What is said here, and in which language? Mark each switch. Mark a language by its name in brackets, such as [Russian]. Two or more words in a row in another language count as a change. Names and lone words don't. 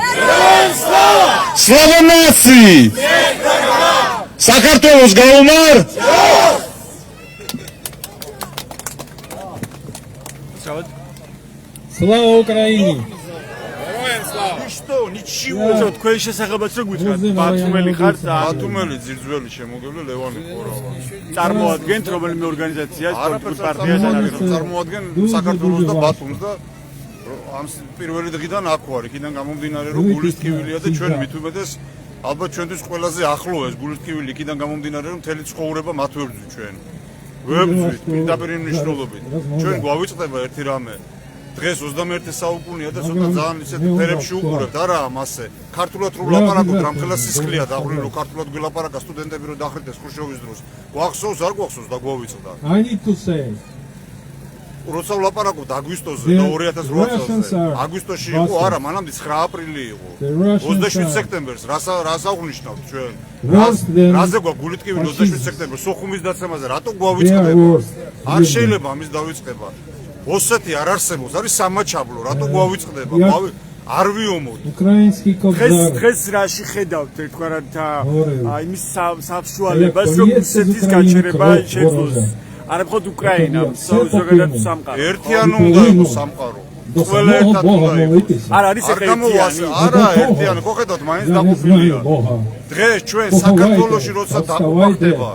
[Russian] Слава нации! [Georgian] საქართველოს გაუმარჯოს! [Russian] Слава Украине! Что? Ничего. [Georgian] Თქვენ შესახებაც რო გითხრათ, ბათუმელი ხარ, ბათუმელი ძირძველი შემოგებული ლევანი ხორავა. წარმოადგენთ რომელიმე ორგანიზაციას, პოლიტიკურ პარტიას ან არის? წარმოადგენ საქართველოს და ბათუმს და ამ პირველი დღიდან აქ ვარ, იქიდან გამომდინარე რომ გულისტკივილია და ჩვენ მithumetes ალბათ ჩვენთვის ყველაზე ახლო ეს გულისტკივილი, იქიდან გამომდინარე რომ მთელი ცხოვრება მათ ვებრძვით ჩვენ. ვებრძვით პირდაპირ მნიშვნელობით. ჩვენ გვავიწყდება ერთი რამე. დღეს 21 საუკუნეა და ცოტა ძალიან ისეთ ფერებში უყურებთ, არა მასე. ქართულად რო ვლაპარაკობთ, რამხელა სისხლია დაყრილი, რომ ქართულად გვილაპარაკა სტუდენტები რო დახრდეს ხუშოვის დროს. გვახსოვს, არ გვახსოვს და გვავიწყდა. [English] I need to say [Georgian] როცა ვლაპარაკობთ აგვისტოზე და 2008 წელს აგვისტოში იყო, არა, მანამდე 9 აპრილი იყო. 27 სექტემბერს რას აღნიშნავთ ჩვენ? რაზე გვაქვს გულიტკივილი 27 სექტემბერს სოხუმის დაცემაზე, რატო გვავიწყდება? არ შეიძლება ამის დავიწყება. ოსეთი არ არსებობს, არის სამაჩაბლო, რატო გვავიწყდება? არ ვიომოთ. [Russian] Украинский кобзар. [Georgian] დღეს რაში ხედავთ ერთგვარად იმის საშუალებას, რომ რუსეთის გაჩერება შეძლოს. არა მხოლოდ უკრაინამ, ზოგადად სამყარო. ერთიანი უნდა იყოს სამყარო. ყველა ერთად უნდა იყოს. არ არის ერთიანი. არა, ერთიანი, ხო ხედავთ, მაინც დაყოფილია. დღეს ჩვენ საქართველოში როცა დაყოფდება